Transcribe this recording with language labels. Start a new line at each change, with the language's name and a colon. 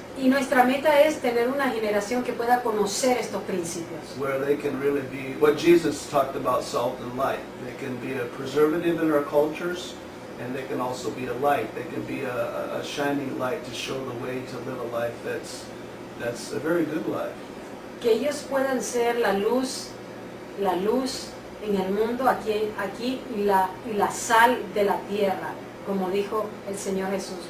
Spanish: Y nuestra meta es tener una generación que pueda conocer estos principios.
English: where they can really be, what Jesus talked about, salt and light. They can be a preservative in our cultures, and they can also be a light. They can be a shining light to show the way to live a life that's a very good life.
Spanish: Que ellos puedan ser la luz en el mundo aquí y la sal de la tierra, como dijo el Señor Jesús.